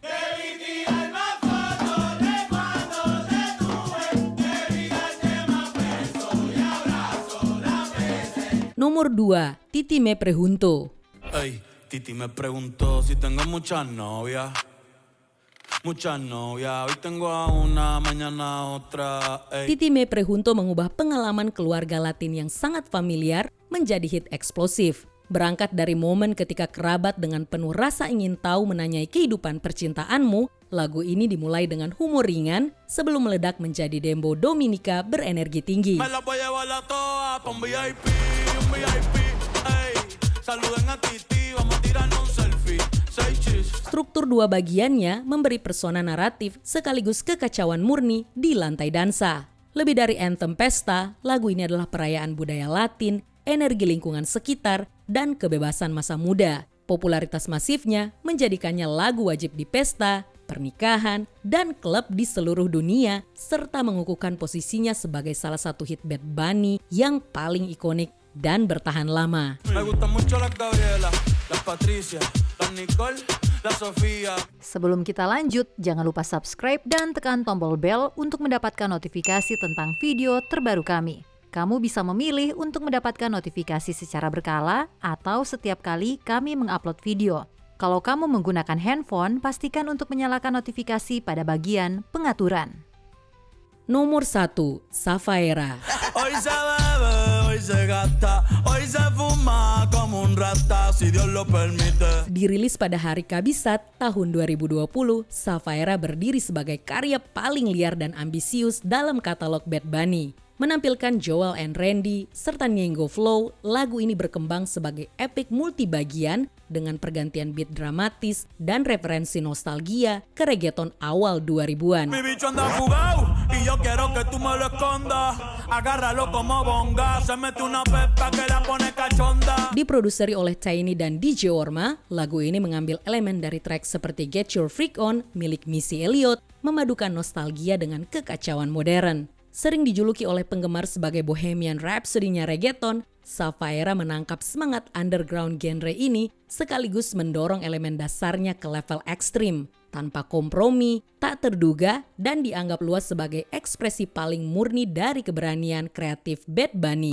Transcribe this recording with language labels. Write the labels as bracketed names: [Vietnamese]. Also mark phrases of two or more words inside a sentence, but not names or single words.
[Indonesian] Nomor 2. Titi Me Pregunto. [Spanish] Ey, Titi me preguntó si tengo muchas novias. Muchas novias, hoy tengo a una, mañana a otra. Ey. [Indonesian] Titi Me Pregunto mengubah pengalaman keluarga Latin yang sangat familiar menjadi hit eksplosif. Berangkat dari momen ketika kerabat dengan penuh rasa ingin tahu menanyai kehidupan percintaanmu, lagu ini dimulai dengan humor ringan sebelum meledak menjadi dembow Dominika berenergi tinggi. [Spanish] Me la voy a llevar a todas pa' un VIP, ey. Saluden a Titi, vamos a tirarnos un selfie. [English] Say cheese. [Indonesian] Struktur dua bagiannya memberi persona naratif sekaligus kekacauan murni di lantai dansa. Lebih dari anthem pesta, lagu ini adalah perayaan budaya Latin, energi lingkungan sekitar, dan kebebasan masa muda. Popularitas masifnya menjadikannya lagu wajib di pesta, pernikahan, dan klub di seluruh dunia, serta mengukuhkan posisinya sebagai salah satu hit Bad Bunny yang paling ikonik dan bertahan lama. [Spanish] Me gustan mucho las Gabriela, las Patricia, las Nicole, las Sofía. [Indonesian] Sebelum kita lanjut, jangan lupa subscribe dan tekan tombol bel untuk mendapatkan notifikasi tentang video terbaru kami. Kamu bisa memilih untuk mendapatkan notifikasi secara berkala atau setiap kali kami mengupload video. Kalau kamu menggunakan handphone, pastikan untuk menyalakan notifikasi pada bagian pengaturan. Nomor 1. Zafaera. [Spanish] Hoy se bebe, hoy se gasta, hoy se fuma como un rata, si Dios lo permite. [Indonesian] Dirilis pada hari Kabisat tahun 2020, Zafaera berdiri sebagai karya paling liar dan ambisius dalam katalog Bad Bunny. Menampilkan Joel and Randy serta Niengo Flow, lagu ini berkembang sebagai epic multibagian dengan pergantian beat dramatis dan referensi nostalgia ke reggaeton awal 2000-an. [Spanish] Mi bicho anda fugado y yo quiero que tú me lo escondas. Agárralo como bonga, se mete una pepa que la pone cachonda. [Indonesian] Diproduseri oleh Tiny dan DJ Orma, lagu ini mengambil elemen dari track seperti Get Your Freak On milik Missy Elliott, memadukan nostalgia dengan kekacauan modern. Sering dijuluki oleh penggemar sebagai Bohemian Rhapsody-nya reggaeton, Zafaera menangkap semangat underground genre ini sekaligus mendorong elemen dasarnya ke level ekstrim, tanpa kompromi, tak terduga, dan dianggap luas sebagai ekspresi paling murni dari keberanian kreatif Bad Bunny.